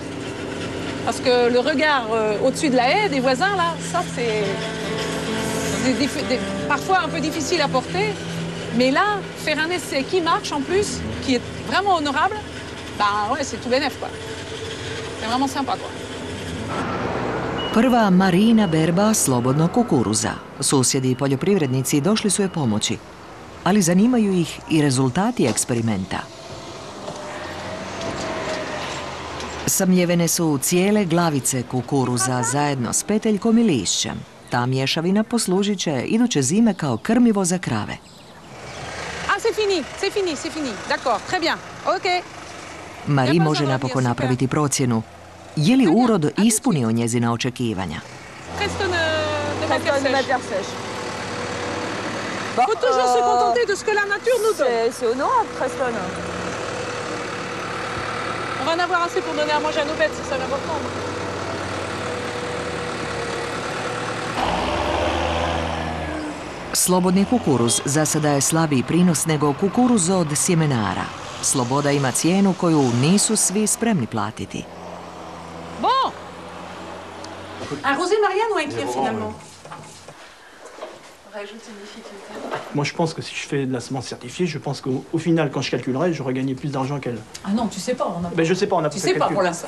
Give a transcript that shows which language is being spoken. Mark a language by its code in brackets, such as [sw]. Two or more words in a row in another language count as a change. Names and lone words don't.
[fr] Parce que le regard au-dessus de la haie des voisins, là, ça, c'est parfois un peu difficile à porter. Mais là, faire un essai qui marche, en plus, qui est vraiment honorable, bah ouais, c'est tout bénef, quoi. C'est vraiment sympa, quoi. [hr] Prva Marina berba slobodnog kukuruza. Susjedi i poljoprivrednici došli su je pomoći. Ali zanimaju ih i rezultati eksperimenta. Samljevene su cijele glavice kukuruza zajedno s peteljkom i lišćem. Ta mješavina poslužit će iduće zime kao krmivo za krave. [fr] C'est fini. D'accord, très bien. Ok. [hr] Marie može napokon napraviti procjenu. Je li urod ispunio njezina očekivanja? [fr] Il faut toujours se contenter de ce que la nature nous donne. C'est honorable, Preston. On va en avoir assez pour donner à manger à nos bêtes, c'est ça l'important. [hr] Slobodni kukuruz za sada je slabiji prinos nego kukuruz od sjemenara. Sloboda ima cijenu koju nisu svi spremni platiti. [fr] Bon! Un rosé Marianne ou un Clear finalement? Moi, je pense que si je fais de la semence certifiée, je pense qu'au final, quand je calculerai, j'aurais gagné plus d'argent qu'elle. Ah non, tu sais pas. On a... Ben, je sais pas, on a tu sais pas pour l'instant.